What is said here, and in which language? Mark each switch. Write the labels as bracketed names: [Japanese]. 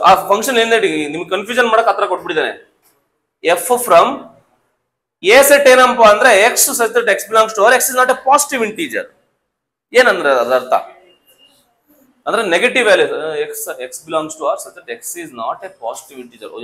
[Kannada] ಆ ಫಂಕ್ಷನ್ ಏನ್ ನಿಮ್ಗೆ ಕನ್ಫ್ಯೂಷನ್ ಮಾಡಕ್ ಹತ್ರ ಕೊಟ್ಬಿಟ್ಟಿದ್ದಾನೆ. ಎಫ್ ಫ್ರಮ್ ಎ ಸೆಟ್ ಏನಪ್ಪ ಅಂದ್ರೆ [English] x such that x belongs to R, x is not a positive integer. [Kannada] ಏನಂದ್ರೆ ಅದ್ರ ಅರ್ಥ ಅಂದ್ರೆ negative value. [English] x belongs to R such that x is not a positive integer.